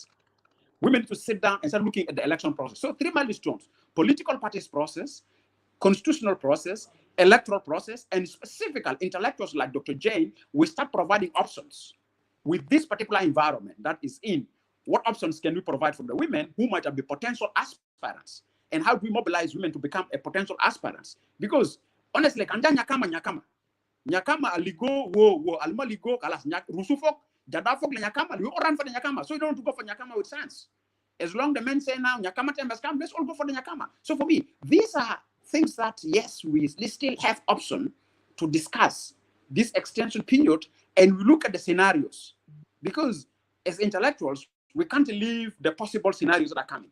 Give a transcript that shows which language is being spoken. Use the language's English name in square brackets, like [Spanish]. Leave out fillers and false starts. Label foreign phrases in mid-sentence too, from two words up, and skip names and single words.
[English] Women need to sit down and start looking at the election process. So 3 milestones: political parties process, constitutional process, electoral process, and specifically intellectuals like Dr. Jane will start providing options with this particular environment that is in. What options can we provide for the women who might be potential aspirants? And how do we mobilize women to become a potential aspirants? Because honestly, [Jola-Fonyi] kanja nyakama aligo wo alma ligo kalas rusufok jadafok le nyakama, [English] we all run for the nyakama. So you don't want to go for nyakama with sense. As long the men say now nyakama time has come, let's all go for the nyakama. So for me, these are things that, yes, we still have option to discuss this extension period, and we look at the scenarios, because as intellectuals, we can't leave the possible scenarios that are coming.